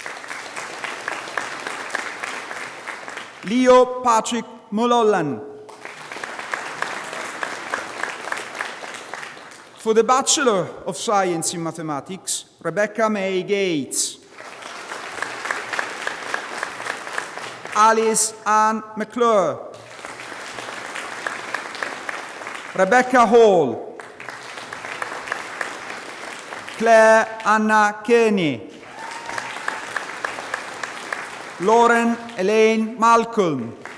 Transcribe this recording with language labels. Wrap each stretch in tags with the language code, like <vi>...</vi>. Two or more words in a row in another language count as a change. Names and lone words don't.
<en>Leo Patrick Mulholland. For the Bachelor of Science in Mathematics, Rebecca May Gates. Alice Ann McClure. Rebecca Hall. Claire Anna Kearney. Lauren Elaine Malcolm.</en>